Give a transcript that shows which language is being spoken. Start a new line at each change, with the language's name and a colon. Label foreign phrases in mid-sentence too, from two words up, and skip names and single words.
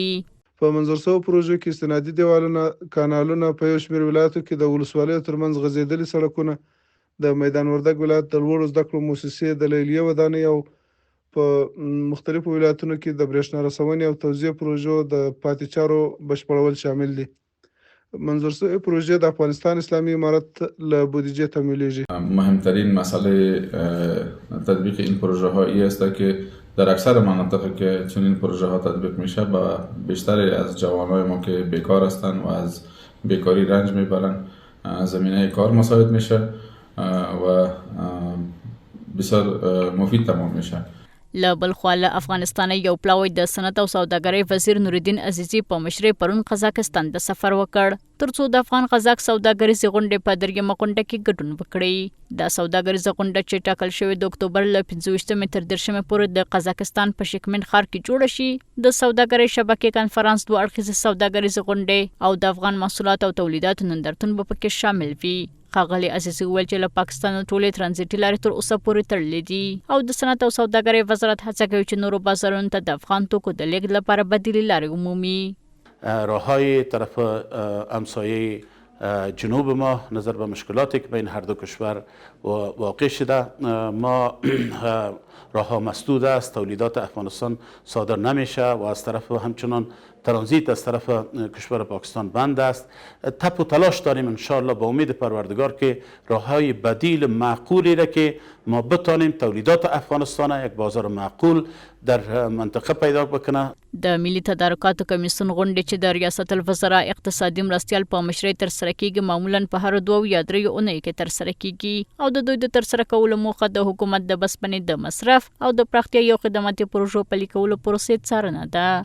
Pashto: په منظور شوو پروژو کې استنادي دیوالونه، کانالونه، په یو شمېر ولایتو کې د ولسوالیو ترمنځ غځېدلي سړکونه، د میدان وردګ ولایت د لوړو زده کړو مؤسسې د لیلیې ودانۍ او په مختلفو ولایتونو کې د برېښنا رسونې او توزیع پروژو د پاتې چارو بشپړول شامل دي. منظور شوی پروژه د افغانستان اسلامی امارت له بودجه تمویلیږي.
Persian: مهمترین مسئله تطبیق این پروژه ها این است که در اکثر مناطق که چنین پروژه ها تطبیق میشه با بیشتری از جوانای ما که بیکار هستند و از بیکاری رنج میبرن زمینه کار مساعد میشه و بسیار مفید تمام میشه.
Pashto: له بل خوا له افغانستان یو پلاوی د صنعت او سوداګرۍ وزیر نورالدین عزیزي په مشرۍ پرون قزاقستان د سفر وکړ ترڅو د افغان قزاق سوداګریزې غونډې په درېیمه غونډه کې ګډون وکړي. دا سوداګریزه غونډه چې ټاکل شوې د اکتوبر له 25 تر 30 پورې د قزاقستان په شکمن ښار کې جوړه شي، د سوداګرۍ شبکې کنفرانس، دوه اړخیزې سوداګریزې غونډې او د افغان محصولاتو او تولیداتو نندارتون به پکې شامل وي. ښاغلي عزیزي وویل چې له پاکستان ټولې ترانزیټي لارې تر اوسه پورې تړلې دي او د صنعت او سوداګرۍ وزارت هڅه کوي چې نورو بازارونو ته د افغان توکو د لیږد لپاره بدیلې لارې عمومي.
Persian: راههای طرف همسایه جنوب ما نظر به مشکلاتی که بین هر دو کشور واقع شده، ما راهها مسدود است، تولیدات افغانستان صادر نمیشه و از طرف همچنان ترانزیت از طرف کشور پاکستان بند است. تپ و تلاش داریم انشاءالله با امید پروردگار که راههای بدیل معقولی را که ما بتانیم تولیدات افغانستان یک بازار معقول در منطقه پیدا بکنه.
Pashto: د ملي تدارکاتو کمیسیون غونډې چې د ریاست الوزرا اقتصادي مرستیال په مشرۍ ترسره کیږي معمولا په هر 2 یا 3 اونۍ کې ترسره کیږي او د دوی د ترسره کولو موخه د حکومت د بسپنې د مصرف او د پراختیا یو خدماتي پروژو پلي کولو پروسې څارنه ده.